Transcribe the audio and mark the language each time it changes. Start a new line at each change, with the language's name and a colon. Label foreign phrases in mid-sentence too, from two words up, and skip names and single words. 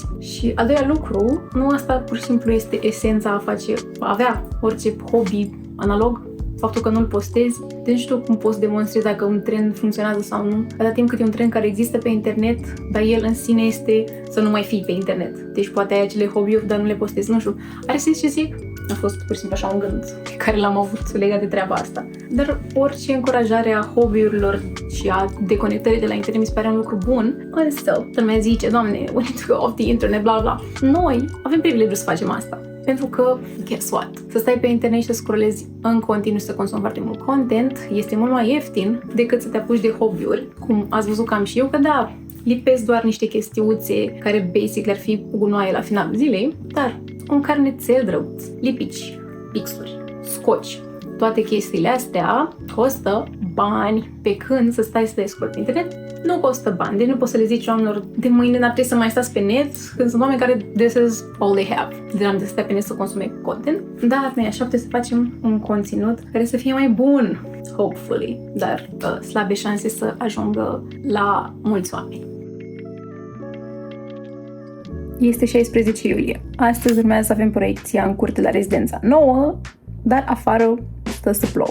Romanian: Și al doilea lucru, nu asta pur și simplu este esența a avea orice hobby analog, faptul că nu-l postezi, deci nu știu cum poți demonstrezi dacă un trend funcționează sau nu, atâta timp cât e un trend care există pe internet, dar el în sine este să nu mai fii pe internet. Deci poate ai acele hobby-uri, dar nu le postezi, nu știu. Are sens ce zic? A fost pur și simplu așa un gând pe care l-am avut legat de treaba asta. Dar orice încurajare a hobby-urilor și a deconectării de la internet mi se pare un lucru bun, însă toată lumea zice, Doamne,
English: we need to go off the internet, bla bla.
Romanian: Noi avem privilegiul să facem asta. Pentru că,
English: guess what?
Romanian: Să stai pe internet și să scrollezi în continuu și să consumi foarte mult content este mult mai ieftin decât să te apuci de hobby-uri, cum ați văzut că am și eu, că da, lipesc doar niște chestiuțe care basic le-ar fi gunoaie la finalul zilei, dar un carnețel drăguț, lipici, pixuri, scoci, toate chestiile astea costă bani, pe când să stai să te scrolli pe internet nu costă bani, deci nu poți să le zici oamenilor de mâine n-ar trebui să mai stați pe net, când sunt oameni care
English: this is all they have,
Romanian: de la de să stai pe net să consume content, dar noi așa putem să facem un conținut care să fie mai bun, hopefully, dar slabe șanse să ajungă la mulți oameni. Este 16 iulie. Astăzi urmează să avem proiecția în curte la rezidența nouă, dar afară stă să plouă.